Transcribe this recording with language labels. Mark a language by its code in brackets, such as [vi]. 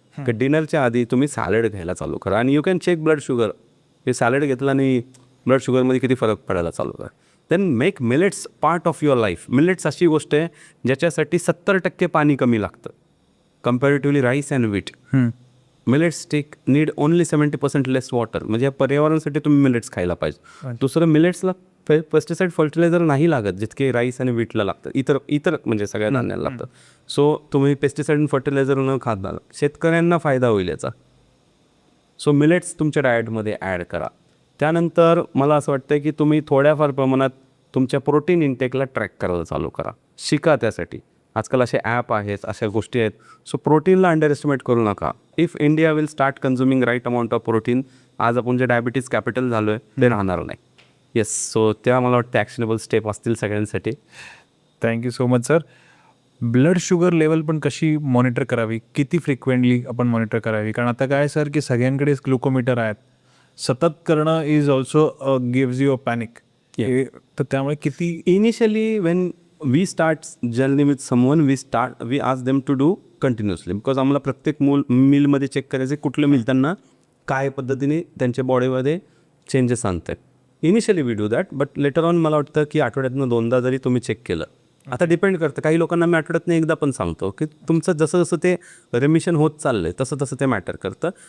[mr] की डिनरच्या आधी तुम्ही सॅलड घ्यायला चालू करा. आणि [en] You can check blood sugar. [mr] हे सॅलड घेतलं आणि ब्लड शुगरमध्ये किती फरक पडायला चालू करा. [en] Then make millets part of your life. [mr] Millets अशी गोष्ट आहे ज्याच्यासाठी 70% पाणी कमी लागतं comparatively rice and wheat. [en] Millets need only 70% less water. [mr] म्हणजे या पर्यावरणासाठी तुम्ही मिलेट्स खायला पाहिजे. दुसरं, मिलेट्सला पेस्टिसाईड फर्टिलायझर नाही लागत जितके राईस आणि व्हीटला लागतं, इतर म्हणजे सगळ्या धान्याला लागतं. सो तुम्ही पेस्टिसाईड आणि फर्टिलायझर न खाता शेतकऱ्यांना फायदा होईल याचा. सो मिलेट्स तुमच्या डाएटमध्ये ॲड करा. त्यानंतर मला असं वाटतं की तुम्ही थोड्याफार प्रमाणात तुमच्या प्रोटीन इंटेकला ट्रॅक करायला चालू करा. शिका त्यासाठी. आजकाल असे ॲप आहेत, अशा गोष्टी आहेत. सो प्रोटीनला अंडर एस्टिमेट करू नका. [en] if India will start consuming right amount of protein, [mr] आज आपण जे डायबिटीज कॅपिटल झालो आहे ते राहणार नाही. येस, सो त्या मला वाटतं ॲक्शनेबल स्टेप असतील सगळ्यांसाठी. [en] thank you so much [mr] sir. Blood sugar level पण कशी मॉनिटर करावी, किती फ्रिक्वेंटली आपण मॉनिटर करावी? कारण आता काय सर की सगळ्यांकडेच ग्लुकोमीटर आहेत. सतत करणं is also gives you a panic. तर त्यामुळे किती [en] Initially when we start journey with someone, we ask them to do continuously. [mr] Because आम्हाला प्रत्येक मीलमध्ये चेक करायचे कुठलं मील त्यांना काय पद्धतीने त्यांच्या बॉडीमध्ये चेंजेस आणत आहेत. [en] initially we do that, but later on [mr] मला वाटतं की आठवड्यातनं 2दा जरी तुम्ही चेक केलं, आता डिपेंड करतं. काही लोकांना मी आठवड्यातनं एकदा पण सांगतो की तुमचं जसं जसं ते रिमिशन होत चाललं आहे तसं तसं ते मॅटर करतं.